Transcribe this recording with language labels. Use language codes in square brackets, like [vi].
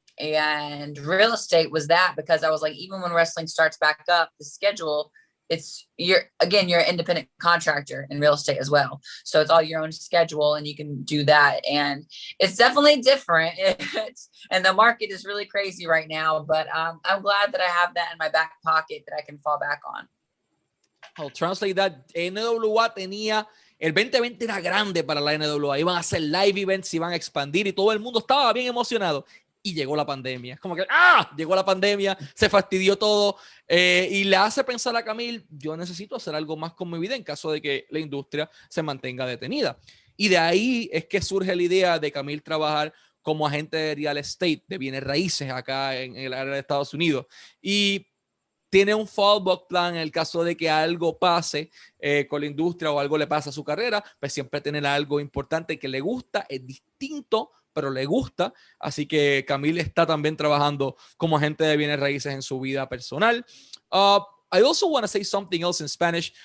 [en] And real estate was that, because I was like, even when wrestling starts back up, the schedule, you're an independent contractor in real estate as well. So it's all your own schedule and you can do that. And it's definitely different. And the market is really crazy right now, but I'm glad that I have that in my back pocket that I can fall back on. I'll translate that. [es] NWA tenía, el 2020 era grande para la NWA. Iban a hacer live events, iban a expandir y todo el mundo estaba bien emocionado. Y llegó la pandemia. Es como que, llegó la pandemia, se fastidió todo, y le hace pensar a Kamille, yo necesito hacer algo más con mi vida en caso de que la industria se mantenga detenida. Y de ahí es que surge la idea de Kamille trabajar como agente de real estate, de bienes raíces acá en el área de Estados Unidos. Y tiene un fallback plan en el caso de que algo pase con la industria o algo le pasa a su carrera, pues siempre tener algo importante que le gusta, es distinto, pero le gusta. Así que Kamille está también trabajando como agente de bienes raíces en su vida personal. [en] I also want to say something else in Spanish.